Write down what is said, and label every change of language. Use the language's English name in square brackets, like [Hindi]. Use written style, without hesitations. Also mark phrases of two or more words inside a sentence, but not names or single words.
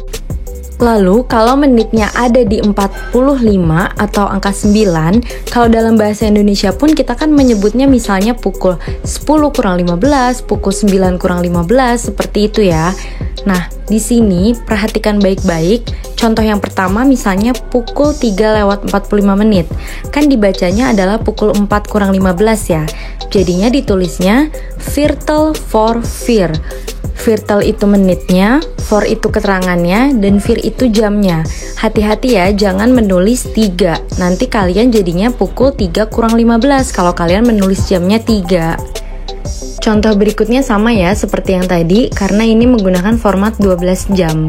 [Indonesian] Lalu kalau menitnya ada di 45 atau angka 9, kalau dalam bahasa Indonesia pun kita kan menyebutnya misalnya pukul 10 kurang 15, pukul 9 kurang 15, seperti itu ya. Nah, di sini perhatikan baik-baik. Contoh yang pertama misalnya pukul 3:45 menit. Kan dibacanya adalah pukul 4 kurang 15 ya. Jadinya ditulisnya [German] Viertel voor 4. [Indonesian] Viertel itu menitnya, for itu keterangannya, dan vier itu jamnya. Hati-hati ya, jangan menulis 3. Nanti kalian jadinya pukul 3 kurang 15 kalau kalian menulis jamnya 3. Contoh berikutnya sama ya seperti yang tadi, karena ini menggunakan format 12 jam.